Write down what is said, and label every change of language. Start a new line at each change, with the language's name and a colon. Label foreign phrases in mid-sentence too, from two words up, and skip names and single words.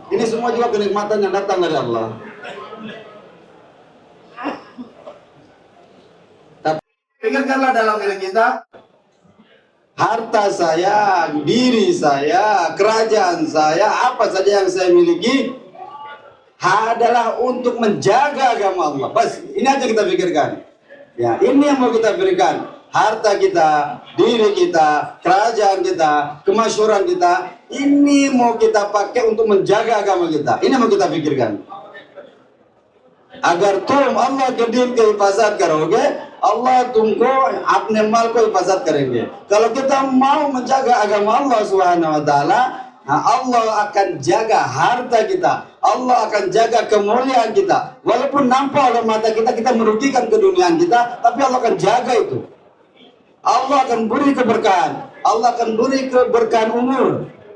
Indonesian: Ini semua juga kenikmatan yang datang dari Allah. Tapi pikirkanlah dalam diri kita, harta saya, diri saya, kerajaan saya, apa saja yang saya miliki adalah untuk menjaga agama Allah. Bas, ini aja kita pikirkan. Ya, ini yang mau kita berikan. Harta kita, diri kita, kerajaan kita, kemasyhuran kita, ini mau kita pakai untuk menjaga agama kita. Ini mau kita pikirkan. Agar
Hindi: तुम Allah के दिन के हिफाजत करोगे, Allah तुमको अपने माल को हिफाजत करेंगे.
Indonesian: Kalau kita mau menjaga agama Allah
Arabic: Subhanahu wa taala,
Indonesian: Allah akan jaga harta kita. Allah akan jaga kemuliaan kita. Walaupun nampak oleh mata kita, kita merugikan keduniaan kita, tapi Allah akan jaga itu. Allah akan beri keberkahan. Allah akan beri keberkahan umur.